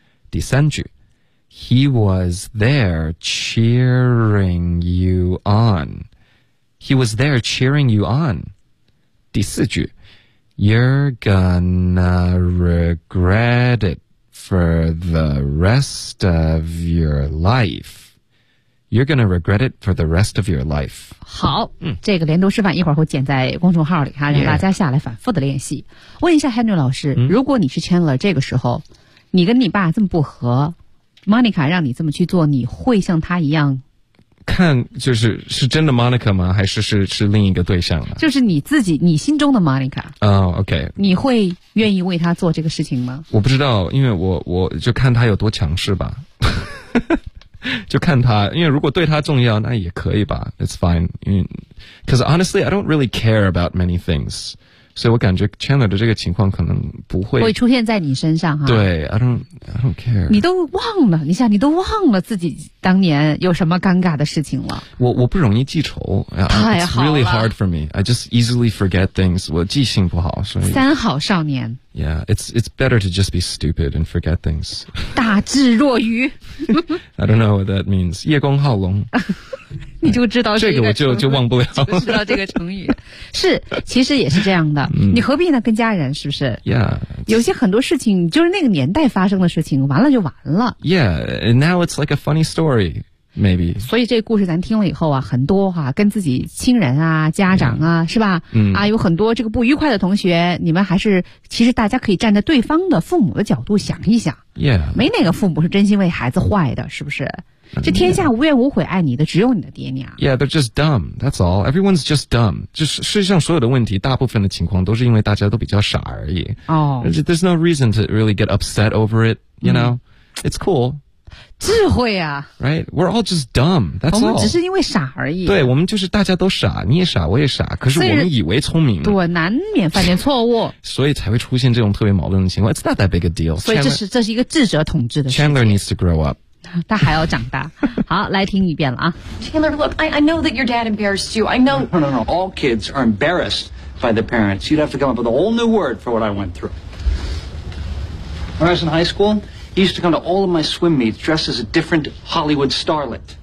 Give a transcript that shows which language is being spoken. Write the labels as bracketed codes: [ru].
[zh] 第三句 [en] He was there cheering you on. He was there cheering you on. [zh] 第四句 [en] You're gonna regret it for the rest of your life. You're gonna regret it for the rest of your life. [zh] 好、这个连读示范一会儿会剪在公众号里哈，让大家下来反复的练习。问一下 Henry 老师、如果你是 Chandler 这个时候你跟你爸这么不和，Monica 让你这么去做，你会像他一样？看，就是是真的 Monica 吗？还是是另一个对象了？就是你自己，你心中的 Monica。 [en] OK。 [zh] 你会愿意为他做这个事情吗？我不知道，因为我就看他有多强势吧。就看他，因为如果对他重要，那也可以吧。 [en] It's fine. Because honestly, I don't really care about many things. [zh] 所以我感觉 Chandler 的这个情况可能不会会出现在你身上哈。 [en] 对 I don't care。 [zh] 你都忘了，你想你都忘了自己当年有什么尴尬的事情了。我不容易记仇，太好了。 [en] It's really hard for me. I just easily forget things. [zh] 我记性不好，所以三好少年。 [en] Yeah, it's better to just be stupid and forget things. [zh] 大智若愚。 [en] I don't know what that means. [zh] 夜光好龙。你就知道这个我就忘不了就知道这个成语。是其实也是这样的、你何必呢跟家人是不是 [en] yeah, [zh] 有些很多事情就是那个年代发生的事情完了就完了。 [en] Yeah, and now it's like a funny story, maybe. [zh] 所以这个故事咱听了以后啊很多啊跟自己亲人啊家长啊、是吧、啊有很多这个不愉快的同学你们还是其实大家可以站在对方的父母的角度想一想。 [en] Yeah, [zh] 没哪个父母是真心为孩子坏的是不是这天下无怨无悔爱你的只有你的爹娘。 [en] Yeah, they're just dumb, that's all. Everyone's just dumb. [zh] 就是世界上所有的问题大部分的情况都是因为大家都比较傻而已。 [en] Oh. There's no reason to really get upset over it, you know? It's cool. [zh] 智慧啊。 [en] Right? We're all just dumb, that's all. [zh] 我们只是因为傻而已。对，我们就是大家都傻，你也傻，我也傻，可是我们以为聪明。对，难免犯点错误。所以才会出现这种特别矛盾的情况。 [en] It's not that big a deal. [zh] 所以这是一个智者统治的事 [en] 情。Chandler needs to grow up. [zh] 他还要长大。好，来听一遍了啊。 [en] Chandler, look, I know that your dad embarrassed you. I know. No. All kids are embarrassed by the parents. You'd have to come up with a whole new word for what I went through. When I was in high school, he used to come to all of my swim meets dressed as a different Hollywood starlet.